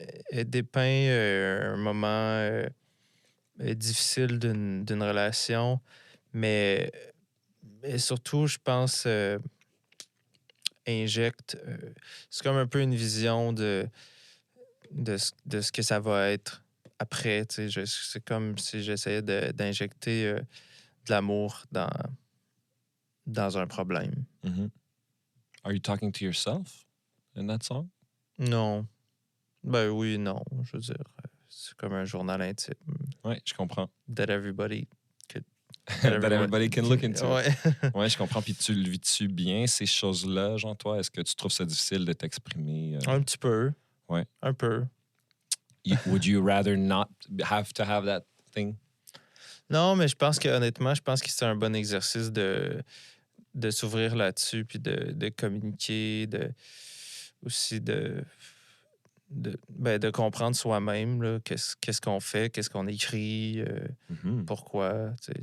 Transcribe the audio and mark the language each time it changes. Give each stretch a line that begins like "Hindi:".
French: elle dépeint un moment difficile d'une relation, mais surtout, je pense, injecte... c'est comme un peu une vision de ce que ça va être après. C'est comme si j'essayais d'injecter de l'amour dans un problème. Mm-hmm.
English: Are you talking to yourself in that song?
French: Non. Ben oui, non. Je veux dire, c'est comme un journal intime. Oui, je comprends.
English: That everybody could... That everybody can look into.
French: Ouais. Oui, je comprends. Puis tu le vis-tu bien, ces choses-là, genre toi? Est-ce que tu trouves ça difficile de t'exprimer? Un petit peu. Ouais. Un peu.
English: Would you rather not have to have that thing?
French: Non, mais je pense que honnêtement, c'est un bon exercice de s'ouvrir là-dessus, puis de communiquer, aussi de comprendre soi-même là, qu'est-ce qu'on fait, qu'est-ce qu'on écrit, pourquoi.